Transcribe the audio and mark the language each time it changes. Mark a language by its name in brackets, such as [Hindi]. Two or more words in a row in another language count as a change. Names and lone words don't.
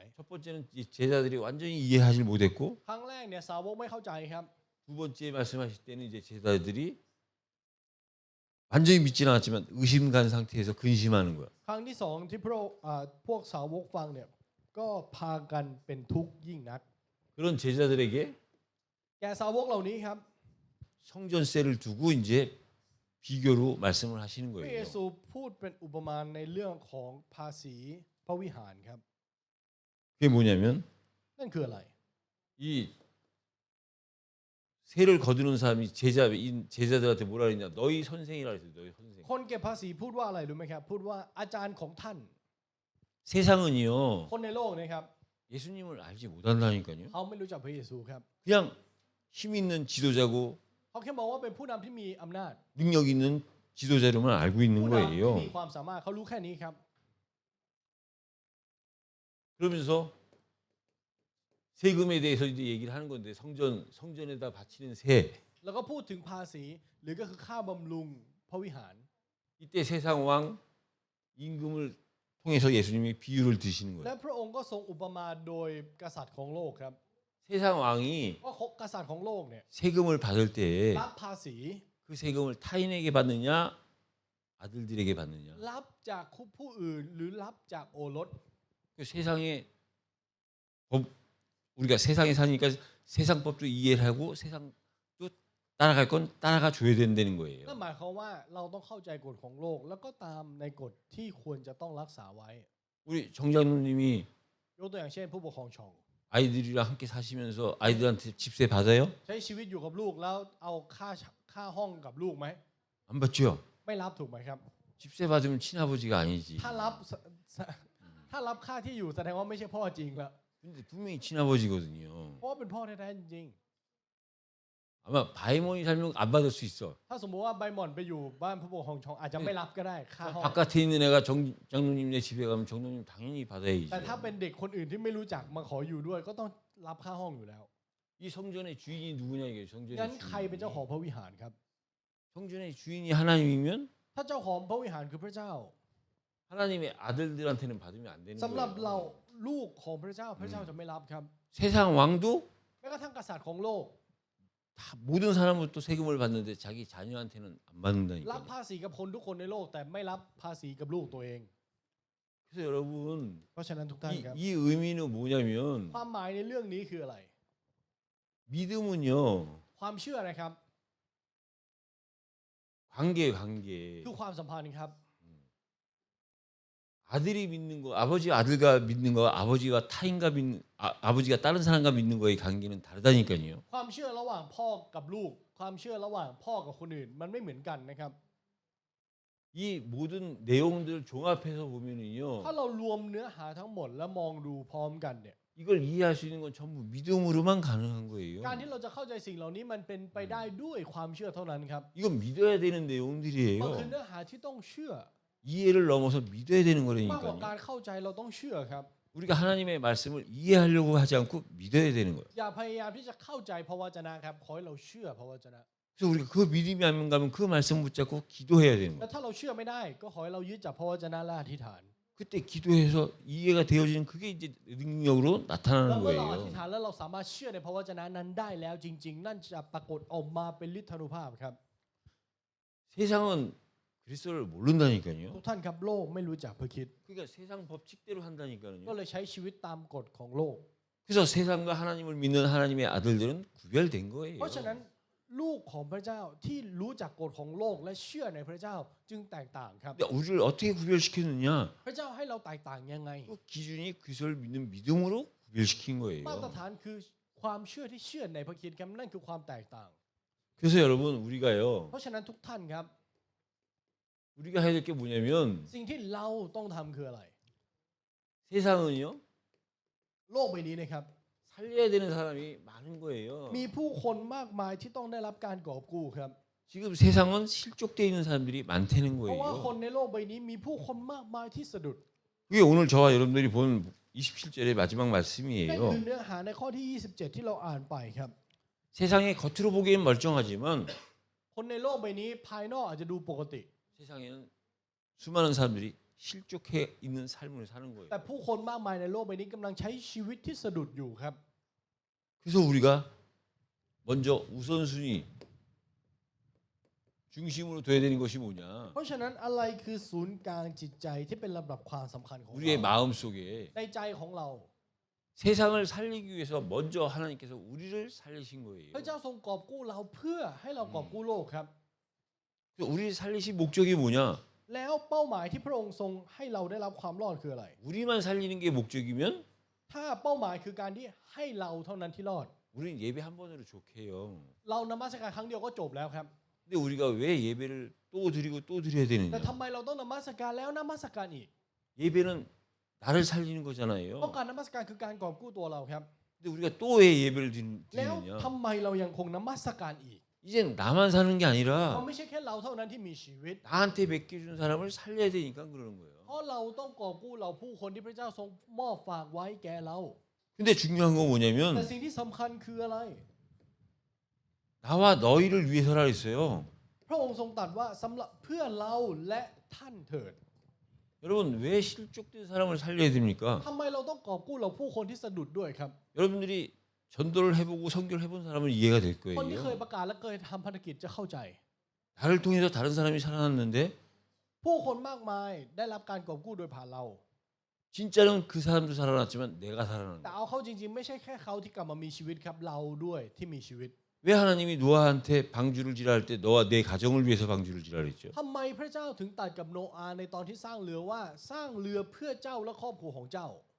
[Korean] 첫 번째는 이 제자들이 완전히 이해하지 못했고 [Thai] ครั้งแรกเนี่ยสาวกไม่เข้าใจครับ [Korean] 두 번째 말씀하실 때는 이제 제자들이 완전히 믿지는 않았지만 의심 간 상태에서 근심하는 거야. [Thai] ครั้งที่สองที่พวกสาวกฟังเนี่ยก็พากันเป็นทุกข์ยิ่งนัก [Korean] 그런 제자들에게 [Thai] แก่สาวกเหล่านี้ครับ [Korean] 성전세를 두고 이제 비교로 말씀을 하시는 [Thai] พระเย [Korean] 거예요. [Thai] ซูพูดเป็นอุปมาในเรื่องของภาษีพระวิหารครับ [Korean] 그게 뭐냐면 [Thai] นั่นคืออะไร [Korean] 이 세를 거두는 사람이 제자들한테 뭐라 그러냐? 너희 선생이라 그랬어요. 너희 선생. [Thai] คนเก็บภาษีพูดว่าอะไรรู้ไหมครับพูดว่าอาจารย์ของท่าน [Korean] 세상은요 [Thai] คนในโลกนะครับ [Korean] 예수님을 알지 못한다니까요. [Thai] เขาไม่รู้จักพระเยซูครับ [Korean] 그냥 힘 있는 지도자고 [Thai] เขาแค่มองว่าเป็นผู้นำที่มีอำนาจ [Korean] 능력 있는 지도자로만 알고 있는 [Thai] ผู้นำที่ [Korean] 거예요. [Thai] มีความสามารถเขารู้แค่นี้ครับ [Korean] 그러면서 세금에 대해서 이제 얘기를 하는 건데 성전에다 바치는 세. [Thai] แล้วก็พูดถึงภาษีหรือก็คือค่าบำรุงพระวิหาร [Korean] 이때 세상 왕 임금을 통해서 예수님이 비유를 드시는 [Thai] และ [Korean] 거예요. [Thai] พระองค์ก็ทรงอุปมาโดยกษัตริย์ของโลกครับ [Korean] 세상 왕이 [Thai] ว่ากษัตริย์ของโลกเนี่ย [Korean] 세금을 받을 때 그 [Thai] รับภาษี [Korean] 세금을 타인에게 받느냐 아들들에게 받느냐. [Thai] รับจากผู้อื่นหรือรับจากโอรส [Korean] 그 세상에 우리가 세상에 사니까 세상 법도 이해를 하고 세상도 따라갈 건 따라가 줘야 된다는 거예요. [Thai] นั่นหมายความว่าเราต้องเข้าใจกฎของโลก แล้วก็ตามในกฎที่ควรจะต้องรักษาไว้ [Korean] 우리 정장로님이 [Thai] ยกตัวอย่างเช่นผู้ปกครองชอง [Korean] 아이들이랑 함께 사시면서 아이들한테 집세 받아요? [Thai] ใช้ชีวิตอยู่กับลูกแล้วเอาค่าห้องกับลูกไหม [Korean] 안 받죠. [Thai] ไม่รับถูกไหมครับ [Korean] 집세 받으면 친아버지가 아니지. [Thai] ถ้ารับค่าที่อยู่แสดงว่าไม่ใช่พ่อจริงละ [Korean] 근데 분명히 친아버지거든요. [Thai] เพราะว่าเป็นพ่อแท้ๆจริง [Korean] 아마 바이몬이 살면 안 받을 수 있어. [Thai] ๆถ้าสมมติว่าใบหม่อนไปอยู่บ้านผู้ปกครองชองอาจจะไม่รับก็ได้ค่าห้อง [Korean] 바깥에 있는 애가 장로님네 집에 가면 장로님 당연히 받아야지. [Thai] แต่ถ้าเป็นเด็กคนอื่นที่ไม่รู้จักมาขออยู่ด้วย ก็ต้องรับค่าห้องอยู่แล้ว [Korean] 이 성전의 주인이 누구냐 이게 [Thai] งั้น [Korean] 성전의 [Thai] ใครเป็นเจ้าของพระวิหารครับ [Korean] 성전의 주인이 하나님이면 [Thai] ถ้าเจ้าของพระวิหารคือพระเจ้า [Korean] 하나님의 아들들한테는 받으면 안 되는 [Thai] สำหรับเรา [Korean] 거예요. [Thai] ลูกของพระเจ้าพระเจ้าจะไม่รับครับ [Korean] 세상 왕도 [Thai] แม้กระทั่งกษัตริย์ของโลก [Korean] 다 모든 사람으로부터 세금을 받는데 자기 자녀한테는 안 [Thai] รับ [Korean] 받는다니까요. [Thai] ภาษีกับคนทุกคนในโลก แต่ไม่รับภาษีกับลูกตัวเอง [Korean] 그래서 여러분 [Thai] เพราะฉะนั้นทุกท่านครับ [Korean] 이 의미는 뭐냐면 [Thai] ความหมายในเรื่องนี้คืออะไร [Korean] 믿음은요 [Thai] ความเชื่อนะครับ [Korean] 관계 [Thai] คือความสัมพันธ์ครับ [Korean] 아들이 믿는 거 아버지가 아들과 믿는 거 아버지가 타인과 믿는 아버지가 다른 사람과 믿는 거의 관계는 다르다니까요. [Thai] ความเชื่อระหว่างพ่อกับลูก ความเชื่อระหว่างพ่อกับคนอื่น มันไม่เหมือนกันนะครับ [Korean] 이 모든 내용들 종합해서 보면은요 [Thai] ถ้าเรารวมเนื้อหาทั้งหมดแล้วมองดูพร้อมกันเนี่ย [Korean] 이걸 이해할 수 있는 건 전부 믿음으로만 가능한 거예요. [Thai] การที่เราจะเข้าใจสิ่งเหล่านี้มันเป็นไปได้ด้วยความเชื่อเท่านั้นครับ [Korean] 이건 믿어야 되는 [Thai] มันคือ [Korean] 내용들이에요. [Thai] เนื้อหาที่ต้องเชื่อ [Korean] 이해를 넘어서 믿어야 되는 [Thai] มากกว่า [Korean] 거라니까요. [Thai] การเข้าใจเราต้องเชื่อครับ [Korean] 우리가 하나님의 말씀을 이해하려고 하지 않고 믿어야 되는 거예요. [Thai] อย่าพยายามที่จะเข้าใจพระวจนะครับขอให้เราเชื่อพระวจนะ [Korean] 그래서 우리가 그 믿음이 안 가면 그 말씀 붙잡고 기도해야 되는 [Thai] แล้ว [Korean] 거예요. [Thai] ถ้าเราเชื่อไม่ได้ก็ขอให้เรายึดจากพระวจนะและอธิษฐาน [Korean] 그때 기도해서 이해가 되어지는 그게 이제 능력으로 [Thai] แล้ว [Korean] 나타나는 [Thai] เมื่อเราอธิษ [Korean] 거예요. [Thai] ฐานแล้วเราสามารถเชื่อในพระวจนะนั้นได้แล้วจริง ๆ นั่นจะปรากฏออกมาเป็นฤทธานุภาพครับ [Korean] 세상은 그리스도를 모른다니까요. [Thai] ทุกท่านครับโลกไม่รู้จักพระคริสต์ [Korean] 그러니까 세상 법칙대로 [Thai] ก็ [Korean] 한다니까요. [Thai] เลยใช้ชีวิตตามกฎของโลก [Korean] 그래서 세상과 하나님을 믿는 하나님의 아들들은 구별된 거예요. [Thai] เพราะฉะนั้นลูกของพระเจ้าที่รู้จักกฎของโลกและเชื่อในพระเจ้าจึงแตกต่างครับ [Korean] 근데 우리를 어떻게 구별시켰느냐? [Thai] พระเจ้าให้เราแตกต่างยังไง [Korean] 그 기준이 그리스도를 믿는 믿음으로 구별시킨 [Thai] มาตร [Korean] 거예요. [Thai] ฐานคือความเชื่อที่เชื่อในพระคริสต์ครับนั่นคือความแตกต่าง [Korean] 그래서 여러분 우리가요. [Thai] เพราะฉะนั้นทุกท่านครับ [Korean] 우리가 해야 될 게 뭐냐면 [Thai] สิ่งที่เราต้องทำคืออะไร [Korean] 세상은요. [Thai] โลกใบนี้นะครับ [Korean] 살려야 되는 사람이 많은 거예요. [Thai] มีผู้คนมากมายที่ต้องได้รับการกอบกู้ครับ [Korean] 지금 세상은 실족되어 있는 사람들이 많다는 [Thai] เพราะว่าคน [Korean] 거예요. [Thai] ในโลกใบนี้มีผู้คนมากมายที่สะดุด [Korean] 그게 오늘 저와 여러분들이 본 27절의 마지막 [Thai] นั่น [Korean] 말씀이에요. [Thai] คือเนื้อหาในข้อที่ 27 ที่เราอ่านไปครับ [Korean] 세상에 겉으로 보기엔 멀쩡하지만 [Thai] คนในโลกใบนี้ภายนอกอาจจะดูปกติ [Korean] 세상에는 수많은 사람들이 실족해 있는 삶을 사는 거예요. [Thai] แต่ผู้คนมากมายในโลกใบนี้กำลังใช้ชีวิตที่สะดุดอยู่ครับ [Korean] 그래서 우리가 먼저 우선순위 중심으로 둬야 되는 것이 뭐냐? [Thai] เพราะฉะนั้นอะไรคือศูนย์กลางจิตใจที่เป็นลำดับความสำคัญของ [Korean] 우리의 [Thai] เรา [Korean] 마음 속에 [Thai] ในใจของเรา [Korean] 세상을 살리기 위해서 먼저 하나님께서 우리를 살리신 거예요. [Thai] พระเจ้าทรงกอบกู้เราเพื่อให้เรากอบกู้โลกครับ [Korean] 우리를 살리신 목적이 뭐냐? [Thai] แล้วเป้าหมายที่พระองค์ทรงให้เราได้รับความรอดคืออะไร [Korean] 우리만 살리는 게 목적이면 [Thai] ถ้าเป้าหมายคือการที่ให้เราเท่านั้นที่รอด [Korean] 우리는 예배 한 번으로 좋게요. [Thai] เรานมัสการครั้งเดียวก็จบแล้วครับ [Korean] 근데 우리가 왜 예배를 또 드리고 또 드려야 [Thai] แต่ [Korean] 되느냐? [Thai] ทำไมเราต้องนมัสการแล้วนมัสการอีก [Korean] 예배는 나를 살리는 [Thai] เพราะ [Korean] 거잖아요. [Thai] การนมัสการคือการกอบกู้ตัวเราครับ [Korean] 근데 우리가 또 왜 예배를 [Thai] แล้ว [Korean] 드리느냐? [Thai] ทำไมเรายังคงนมัสการอีก [Korean] 이젠 나만 사는 게 [Thai] เรา [Korean] 아니라 [Thai] ไม่ใช่แค่เราเท่านั้นที่มีชีวิต [Korean] 나한테 맡겨준 사람을 살려야 되니까 그러는 거예요. [Thai] เพราะเราต้องกอบกู้เราผู้คนที่พระเจ้าทรงมอบฝากไว้แก่เรา [Korean] 근데 중요한 건 [Thai] แต่ [Korean] 뭐냐면 [Thai] สิ่งที่สำคัญคืออะไร [Korean] 나와 너희를 위해서라 했어요. [Thai] พระองค์ทรงตรัสว่าสำหรับเพื่อเราและท่านเถิด [Korean] 여러분 왜 실족된 사람을 살려야 됩니까? [Thai] ทำไมเราต้องกอบกู้เราผู้คนที่สะดุดด้วยครับ [Korean] 여러분들이 전도를 해보고 선교를 해본 사람은 이해가 될 [Thai] คนที่เคย [Korean] 거예요. [Thai] ประกาศและเคยทำภารกิจจะเข้าใจ [Korean] 나를 통해서 다른 사람이 살아났는데 [Thai] ผู้คนมากมายได้รับการกอบกู้โดยผ่านเรา [Korean] 진짜는 그 사람도 살아났지만 내가 살아난 [Thai] แต่ [Korean] 거예요. [Thai] เอาเข้าจริงๆ ไม่ใช่แค่เขาที่กลับมามีชีวิตครับเราด้วยที่มีชีวิต [Korean] 왜 하나님이 노아한테 방주를 지랄 때 너와 내 가정을 위해서 방주를 지랄했죠? [Thai] ทำไมพระเจ้าถึงตรัสกับโนอาห์ในตอนที่สร้างเรือว่าสร้างเรือเพื่อเจ้าและครอบครัวของเจ้า